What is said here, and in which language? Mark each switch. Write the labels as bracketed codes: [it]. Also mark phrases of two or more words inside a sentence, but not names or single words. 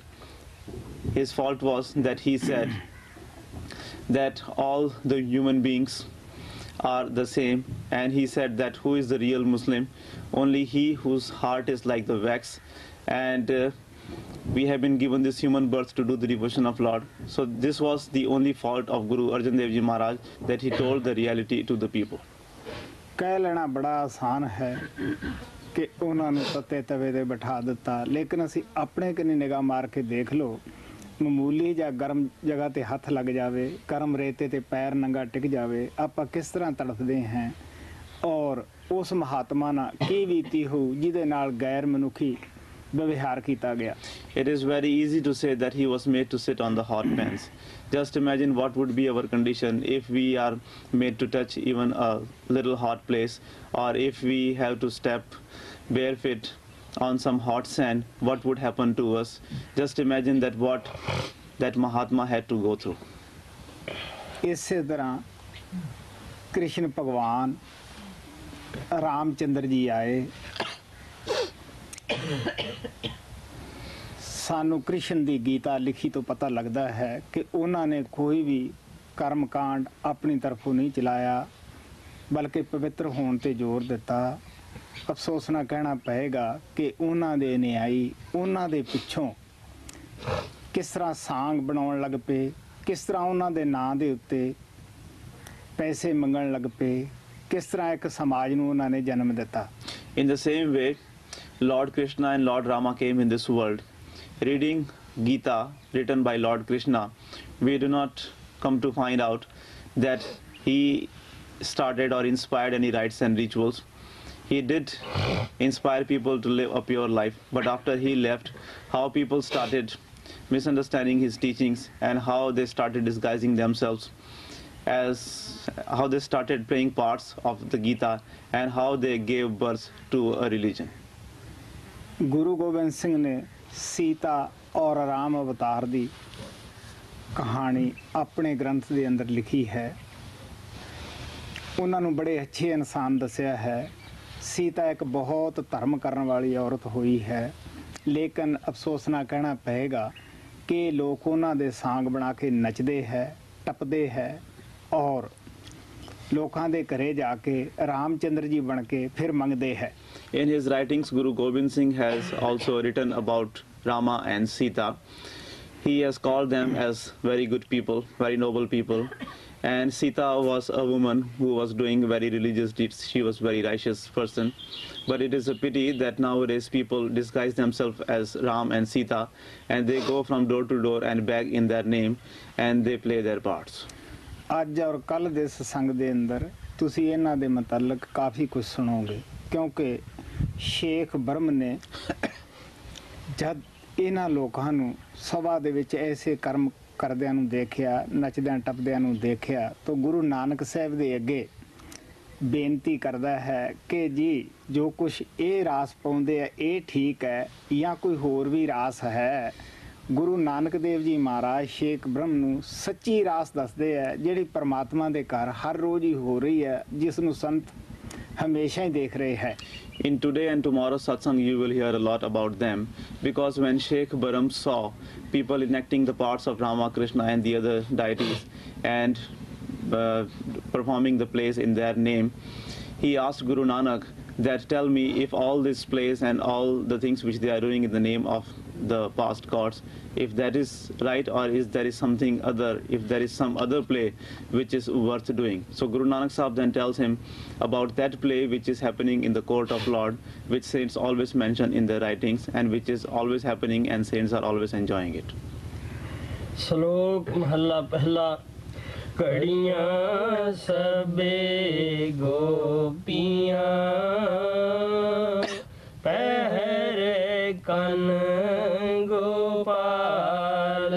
[en] His fault was that he said that all the human beings are the same, and he said that who is the real Muslim? Only he whose heart is like the wax, and we have been given this human birth to do the devotion of Lord. So this was the only fault of Guru Arjan Dev Ji Maharaj, that he told the reality to the people. [pa] ਕਹਿ ਲੈਣਾ ਬੜਾ ਆਸਾਨ ਹੈ ਕਿ ਉਹਨਾਂ ਨੂੰ ਤੱਤੇ ਤਵੇ ਤੇ ਬਿਠਾ ਦਿੱਤਾ, ਲੇਕਿਨ ਅਸੀਂ ਆਪਣੇ ਕਨੀ ਨਿਗਾਹ ਮਾਰ ਕੇ ਦੇਖ ਲਓ, ਮਾਮੂਲੀ ਜਾਂ ਗਰਮ ਜਗ੍ਹਾ ਤੇ ਹੱਥ ਲੱਗ ਜਾਵੇ, ਗਰਮ ਰੇਤੇ ਤੇ ਪੈਰ ਨੰਗਾ ਟਿਕ ਜਾਵੇ, ਆਪਾਂ ਕਿਸ ਤਰ੍ਹਾਂ ਤੜਫਦੇ ਹਾਂ। ਔਰ ਉਸ ਮਹਾਤਮਾ ਨਾਲ ਕੀ ਬੀਤੀ ਹੋਊ ਜਿਹਦੇ ਨਾਲ ਗੈਰ ਮਨੁੱਖੀ ਵਿਵਹਾਰ ਕੀਤਾ ਗਿਆ। [en] It is very easy to say that he was made to sit on the hot pans. Just imagine what would be our condition if we are made to touch even a little hot place, or if we have to step barefoot on some hot sand, what would happen to us? Just imagine that what that Mahatma had to go through. [pa] ਇਸੇ ਤਰ੍ਹਾਂ ਕ੍ਰਿਸ਼ਨ ਭਗਵਾਨ ਰਾਮਚੰਦਰ ਜੀ ਆਏ। ਸਾਨੂੰ ਕ੍ਰਿਸ਼ਨ ਦੀ ਗੀਤਾ ਲਿਖੀ ਤੋਂ ਪਤਾ ਲੱਗਦਾ ਹੈ ਕਿ ਉਹਨਾਂ ਨੇ ਕੋਈ ਵੀ ਕਰਮਕਾਂਡ ਆਪਣੀ ਤਰਫੋਂ ਨਹੀਂ ਚਲਾਇਆ ਬਲਕਿ ਪਵਿੱਤਰ ਹੋਣ ਤੇ ਜ਼ੋਰ ਦਿੱਤਾ। ਅਫਸੋਸ ਨਾਲ ਕਹਿਣਾ ਪਏਗਾ ਕਿ ਉਹਨਾਂ ਦੇ ਅਨਿਆਈ ਉਹਨਾਂ ਦੇ ਪਿੱਛੋਂ ਕਿਸ ਤਰ੍ਹਾਂ ਸਾਂਗ ਬਣਾਉਣ ਲੱਗ ਪਏ, ਕਿਸ ਤਰ੍ਹਾਂ ਉਹਨਾਂ ਦੇ ਨਾਂ ਦੇ ਉੱਤੇ ਪੈਸੇ ਮੰਗਣ ਲੱਗ ਪਏ, ਕਿਸ ਤਰ੍ਹਾਂ ਇੱਕ ਸਮਾਜ ਨੂੰ ਉਹਨਾਂ ਨੇ ਜਨਮ ਦਿੱਤਾ। [en] In the same way, Lord Krishna and Lord Rama came in this world. Reading Gita written by Lord Krishna, we do not come to find out that he started or inspired any rites and rituals. He did inspire people to live a pure life, but after he left, how people started misunderstanding his teachings and how they started disguising themselves, as how they started playing parts of the Gita and how they gave birth to a religion. [pa] ਗੁਰੂ ਗੋਬਿੰਦ ਸਿੰਘ ਨੇ ਸੀਤਾ ਔਰ ਰਾਮ ਅਵਤਾਰ ਦੀ ਕਹਾਣੀ ਆਪਣੇ ਗ੍ਰੰਥ ਦੇ ਅੰਦਰ ਲਿਖੀ ਹੈ। ਉਹਨਾਂ ਨੂੰ ਬੜੇ ਅੱਛੇ ਇਨਸਾਨ ਦੱਸਿਆ ਹੈ। ਸੀਤਾ ਇੱਕ ਬਹੁਤ ਧਰਮ ਕਰਨ ਵਾਲੀ ਔਰਤ ਹੋਈ ਹੈ, ਲੇਕਿਨ ਅਫਸੋਸ ਨਾਲ ਕਹਿਣਾ ਪਏਗਾ ਕਿ ਲੋਕ ਉਹਨਾਂ ਦੇ ਸਾਂਗ ਬਣਾ ਕੇ ਨੱਚਦੇ ਹੈ, ਟੱਪਦੇ ਹੈ ਔਰ ਲੋਕਾਂ ਦੇ ਘਰੇ ਜਾ ਕੇ ਰਾਮਚੰਦਰ ਜੀ ਬਣ ਕੇ ਫਿਰ ਮੰਗਦੇ ਹੈ। [en] In his writings, Guru Gobind Singh has also written about Rama and Sita. He has called them as very good people, very noble people. And Sita was a woman who was doing very religious deeds. She was a very righteous person. But it is a pity that nowadays people disguise themselves as Ram and Sita, and they go from door to door and beg in their name, and they play their parts. [pa] ਅੱਜ ਔਰ ਕੱਲ੍ਹ ਦੇ ਸਤਸੰਗ ਦੇ ਅੰਦਰ ਤੁਸੀਂ ਇਹਨਾਂ ਦੇ ਮੁਤਲਕ ਕਾਫੀ ਕੁਝ ਸੁਣੋਗੇ, ਕਿਉਂਕਿ ਸ਼ੇਖ ਬ੍ਰਹਮ ਨੇ ਜਦ ਇਹਨਾਂ ਲੋਕਾਂ ਨੂੰ ਸਭਾ ਦੇ ਵਿੱਚ ਐਸੇ ਕਰਮ ਕਰਦਿਆਂ ਨੂੰ ਦੇਖਿਆ, ਨੱਚਦਿਆਂ ਟੱਪਦਿਆਂ ਨੂੰ ਦੇਖਿਆ, ਤਾਂ ਗੁਰੂ ਨਾਨਕ ਸਾਹਿਬ ਦੇ ਅੱਗੇ ਬੇਨਤੀ ਕਰਦਾ ਹੈ ਕਿ ਜੀ ਜੋ ਕੁਛ ਇਹ ਰਾਸ ਪਾਉਂਦੇ ਆ ਇਹ ਠੀਕ ਹੈ ਜਾਂ ਕੋਈ ਹੋਰ ਵੀ ਰਾਸ ਹੈ। ਗੁਰੂ ਨਾਨਕ ਦੇਵ ਜੀ ਮਹਾਰਾਜ ਸ਼ੇਖ ਬ੍ਰਹਮ ਨੂੰ ਸੱਚੀ ਰਾਸ ਦੱਸਦੇ ਹੈ, ਜਿਹੜੀ ਪਰਮਾਤਮਾ ਦੇ ਘਰ ਹਰ ਰੋਜ਼ ਹੀ ਹੋ ਰਹੀ ਹੈ, ਜਿਸ ਨੂੰ ਸੰਤ ਹਮੇਸ਼ਾ ਹੀ ਦੇਖ ਰਹੇ ਹੈ। [en] In today and tomorrow's satsang, you will hear a lot about them, because when Sheikh Baram saw people enacting the parts of Rama, Krishna and the other deities and performing the plays in their name, he asked Guru Nanak that tell me if all these plays and all the things which they are doing in the name of the past gods, if that is right, or is there is something other, if there is some other play which is worth doing. So Guru Nanak Sahib then tells him about that play which is happening in the court of Lord, which saints always mention in their writings and which is always happening and saints are always enjoying it. [pa] ਸਲੋਕ ਮਹਲਾ ਪਹਿਲਾ ਕਢੀਆਂ ਸਭੇ ਗੋਪੀਆਂ ਪਹਿਰੇ ਕਾਨ ਗੋਪਾਲ।